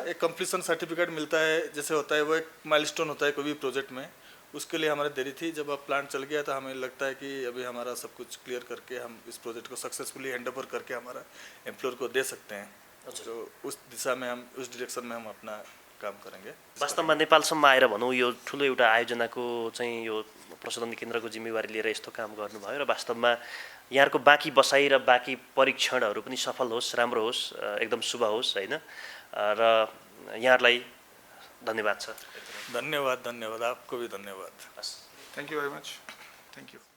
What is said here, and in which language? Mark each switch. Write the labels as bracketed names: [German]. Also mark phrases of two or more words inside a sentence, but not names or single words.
[Hindi] एक [English] completion certificate [Hindi] मिलता है जैसे होता है, वो एक माइलस्टोन होता है कोई भी प्रोजेक्ट में, उसके लिए हमारी देरी थी. जब अब प्लांट चल गया तो हमें लगता है कि अभी हमारा सब कुछ क्लियर करके हम इस प्रोजेक्ट को सक्सेसफुली [English] hand over [Hindi] करके हमारा एम्प्लॉयर को दे सकते हैं. तो उस दिशा में हम, उस डायरेक्शन में हम अपना काम करेंगे. [Nepali] वास्तवमा नेपालसम्म आएर भनौँ यो ठुलो एउटा आयोजनाको चाहिँ यो प्रशोधन केन्द्रको जिम्मेवारी लिएर यस्तो काम गर्नुभयो, र वास्तवमा यहाँको बाँकी बसाइ र बाँकी परीक्षणहरू पनि सफल होस्, राम्रो होस्, एकदम शुभ होस् होइन. र यहाँहरूलाई धन्यवाद छ. धन्यवाद. [Hindi] आपको भी धन्यवाद. [English] thank you very much. thank you.